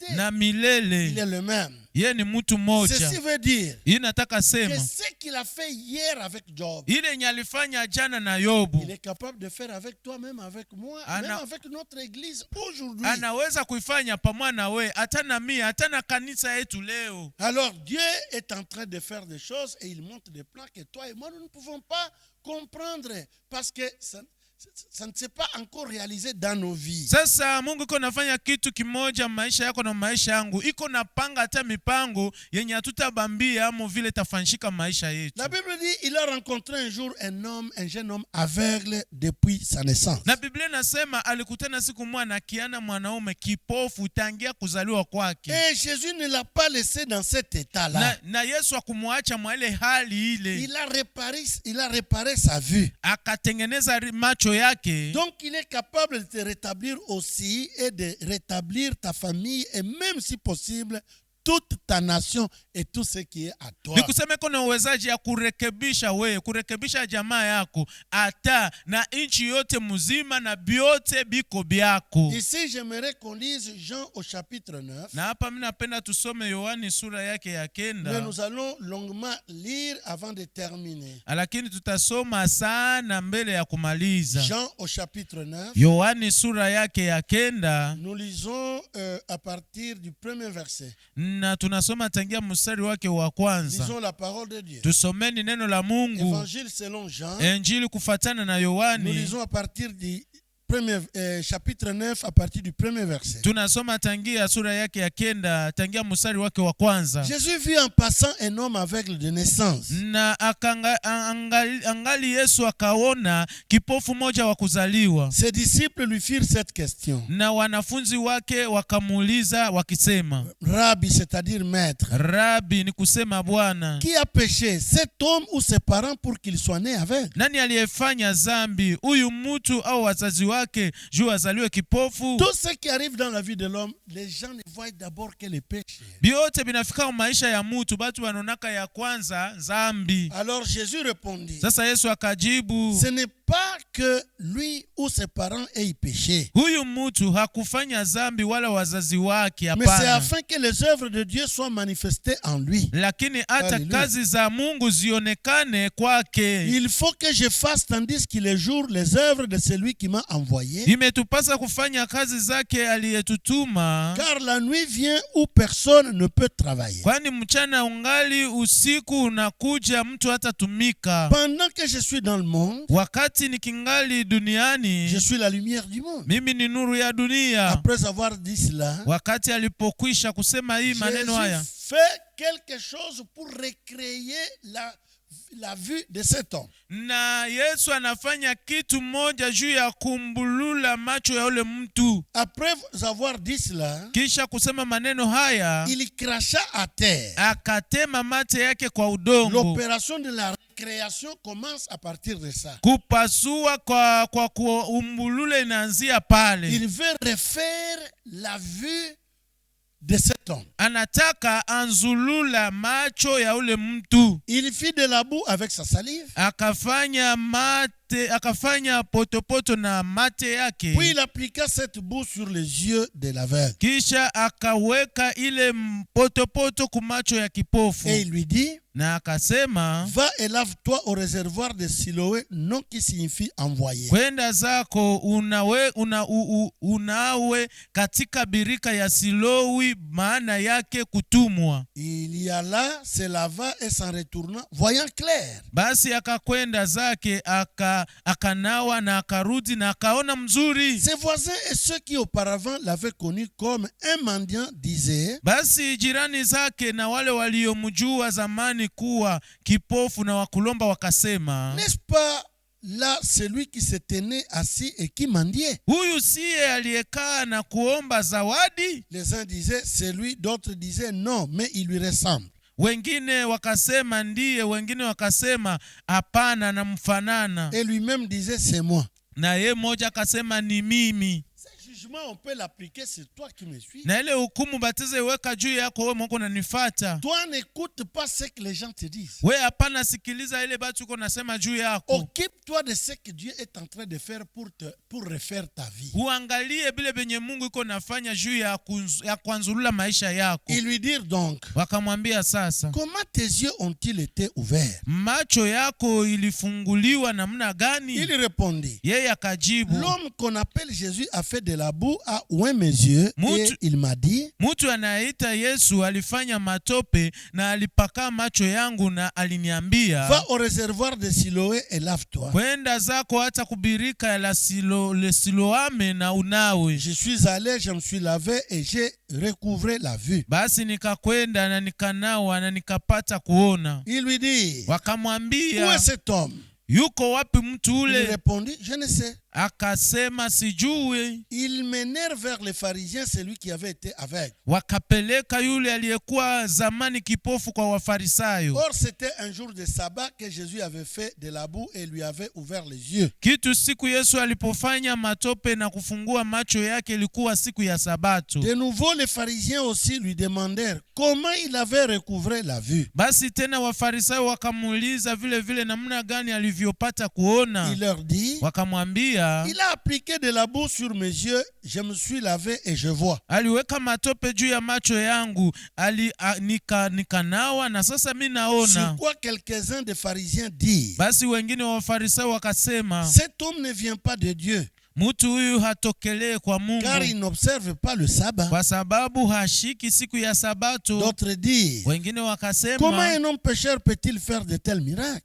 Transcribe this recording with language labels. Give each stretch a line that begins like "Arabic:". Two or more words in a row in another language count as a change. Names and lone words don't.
Swahili: na milele.
French: Il est le même.
Swahili: Yeye ni mtu mmoja.
French: Ceci veut dire
Swahili: Inataka
French: que
Swahili: sema
French: ce qu'il a fait hier avec Job,
Swahili: ile nyalifanya jana na Yobu,
French: il est capable de faire avec toi, même avec moi, même avec notre église aujourd'hui.
Swahili: anaweza kuifanya pamoja na we, hata na mimi, hata na kanisa yetu leo.
French: Alors Dieu est en train de faire des choses et il montre des plans que toi et moi nous ne pouvons pas comprendre parce que ça ne s'est pas encore réalisé dans nos vies.
Swahili: Sasa Mungu iko nafanya kitu kimoja maisha yako na maisha yangu. Iko napanga hata mipango yenye hatutabambia amo vile tafanyika maisha yetu.
French: La Bible dit il a rencontré un jour un jeune homme aveugle depuis sa naissance.
Swahili: Na Biblia nasema alikutana siku moja na kiana mwanaume kipofu tangia kuzaliwa kwake.
French: Et Jésus ne l'a pas laissé dans cet état-là.
Swahili: Na Yesu akumwacha mwa ile hali ile.
French: Il a réparé sa vue.
Swahili: Akatengeneza macho yake.
French: Donc il est capable de te rétablir aussi et de rétablir ta famille et même si possible toute ta nation et tout ce qui est à toi.
Swahili: Nikuseme kuna uwezaji ya kurekebisha wewe, kurekebisha jamaa yako, ata na nchi yote mzima na biote biko byako.
French: Ici, j'aimerais qu'on lise Jean au chapitre 9.
Swahili: Na hapa mimi napenda tusome Yohani sura yake ya 9.
French: Mais nous allons longuement lire avant de terminer.
Swahili: Lakini tutasoma sana mbele ya kumaliza.
French: Jean au chapitre 9.
Swahili: Yohani sura yake ya 9.
French: Nous lisons à partir du premier verset.
Swahili: Na tunasoma tangia mstari wake wa kwanza.
French: Lisons la parole de Dieu.
Swahili: Tusomeni neno la Mungu.
French: Évangile selon Jean.
Swahili: Injili kufatana na Yohani.
French: Nous lisons à partir du chapitre 9 à partir du premier verset.
Swahili: Tunasoma tangia sura yake ya 9 tangia mstari wake wa kwanza.
French: Jésus vit en passant un homme aveugle de naissance.
Swahili: Na angali Yesu akaona kipofu moja wa kuzaliwa.
French: Ses disciples lui firent cette question.
Swahili: Na wanafunzi wake wakamuuliza wakisema,
French: Rabbi, c'est-à-dire maître.
Swahili: Rabbi ni kusema Bwana.
French: Qui a péché, cet homme ou ses parents pour qu'il soit né aveugle?
Swahili: Nani aliyefanya dhambi, huyu mtu au wazazi wake juu azaliwe kipofu?
French: Tout ce qui arrive dans la vie de l'homme, les gens ne voient d'abord que les péchés.
Swahili: Biote binafika maisha ya mtu, batu wanonaka ya kwanza dhambi.
French: Alors Jésus répondit.
Swahili: Sasa Yesu akajibu,
French: ce n'est pas que lui ou ses parents aient péché.
Swahili: Huyu mtu hakufanya dhambi wala wazazi wake, hapana.
French: Mais c'est
Swahili: hapana.
French: afin que les œuvres de Dieu soient manifestées en lui.
Swahili: Lakini hata kazi za Mungu zionekane kwake.
French: Il faut que je fasse tandis qu'il est jour les œuvres de celui qui m'a envoyé.
Swahili: Imetupasa kufanya kazi zake aliyetutuma.
French: Car la nuit vient où personne ne peut travailler.
Swahili: Kwani mchana ungali, usiku unakuja mtu hatatumika.
French: Pendant que je suis dans le monde,
Swahili: wakati nikingali duniani,
French: je suis la lumière du monde.
Swahili: Mimi ni nuru ya dunia.
French: Après avoir dit cela,
Swahili: wakati alipokwisha kusema hii maneno haya,
French: fait quelque chose pour recréer la vue de cet homme.
Swahili: Na Yesu anafanya kitu moja juu ya kumbulula macho ya ule mtu.
French: Après avoir dit cela,
Swahili: kisha kusema maneno haya,
French: il cracha à terre.
Swahili: Akatema mate yake kwa udongo.
French: L'opération de la création commence à partir de ça.
Swahili: Kupasua kwa kuumbulule inaanzia pale.
French: Il veut refaire la vue de cet homme.
Swahili: Anataka anzulula macho ya ule mtu.
French: Il fit de la boue avec sa salive.
Swahili: Akafanya potopoto na mate yake.
French: Puis il appliqua cette boue sur les yeux de l'aveugle.
Swahili: Kisha akaweka ile potopoto kumacho ya kipofu.
French: Et il lui dit,
Swahili: na akasema,
French: va et lave-toi au réservoir de Siloé, nom qui signifie envoyé.
Swahili: Kwenda zako unawe katika birika ya Silowi, maana yake kutumwa.
French: Il y alla, se lava et s'en retourna, voyant clair.
Swahili: Basi akakwenda zake akanawa na akarudi na akaona mzuri.
French: Ses voisins et ceux qui auparavant l'avaient connu comme un mendiant disaient,
Swahili: basi jirani zake na wale waliomjua zamani kuwa kipofu na wakulomba wakasema,
French: n'est-ce pas là celui qui se tenait assis et qui mendiait?
Swahili: Huyu siye aliyekaa na kuomba zawadi?
French: Les uns disaient c'est lui, d'autres disaient non, mais il lui ressemble.
Swahili: Wengine wakasema ndiye, wengine wakasema hapana, na mfanana.
French: Et lui-même disait c'est moi.
Swahili: Na yeye mmoja akasema ni mimi.
French: On peut l'appliquer, c'est toi qui me suis.
Swahili: Na ile hukumu batize weka juu yako wewe mko unanifuata.
French: Toi n'écoute pas ce que les gens te disent.
Swahili: Wewe hapana sikiliza ile batu uko nasema juu yako.
French: Occupe-toi de ce que Dieu est en train de faire pour refaire ta vie.
Swahili: Uangalie bile benye Mungu iko nafanya juu ya kuanzulula maisha yako.
French: Ils lui dirent donc,
Swahili: wakamwambia sasa,
French: comment tes yeux ont-ils été ouverts?
Swahili: Macho yako ilifunguliwa namna gani?
French: Il répondit,
Swahili: yeye akajibu,
French: l'homme qu'on appelle Jésus a fait de la boue a oint mes yeux et il m'a dit,
Swahili: mtu anaita Yesu alifanya matope na alipaka macho yangu na aliniambia,
French: va au réservoir de Siloé et lave-toi.
Swahili: Kwenda zako hata kubirika la Siloame na unawe.
French: Je suis allé, je me suis lavé et j'ai recouvré la vue.
Swahili: Basi nikakwenda na nikanawa na nikapata kuona.
French: Il lui dit,
Swahili: wakamwambia,
French: où est cet homme?
Swahili: Yuko wapi mtu ule?
French: Il répondit, je ne sais.
Swahili: Akasema sijui.
French: Ils menèrent vers les pharisiens celui qui avait été aveugle.
Swahili: Wakapeleka yule aliyekuwa zamani kipofu kwa Wafarisayo.
French: Or c'était un jour de sabbat que Jésus avait fait de la boue et lui avait ouvert les yeux.
Swahili: Kitu siku Yesu alipofanya matope na kufungua macho yake ilikuwa siku ya Sabato.
French: De nouveau les pharisiens aussi lui demandèrent comment il avait recouvré la vue.
Swahili: Basi tena Wafarisayo wakamuuliza vile vile namna gani alivyopata kuona.
French: Il leur dit,
Swahili: Wakamwambia,
French: il a appliqué de la boue sur mes yeux, je me suis lavé et je vois.
Swahili: aliweka matope juu ya macho yangu, nikanawa na sasa mimi naona.
French: Sur quoi quelques-uns des pharisiens disent,
Swahili: Basi wengine wa Wafarisayo wakasema,
French: cet homme ne vient pas de Dieu,
Swahili: mtu huyu hatokelee kwa Mungu,
French: car il n'observe pas le sabbat.
Swahili: kwa sababu hashiki siku ya Sabato.
French: D'autres disent,
Swahili: Wengine
French: comment
Swahili: wakasema,
French: un homme pécheur peut-il faire de tels miracles?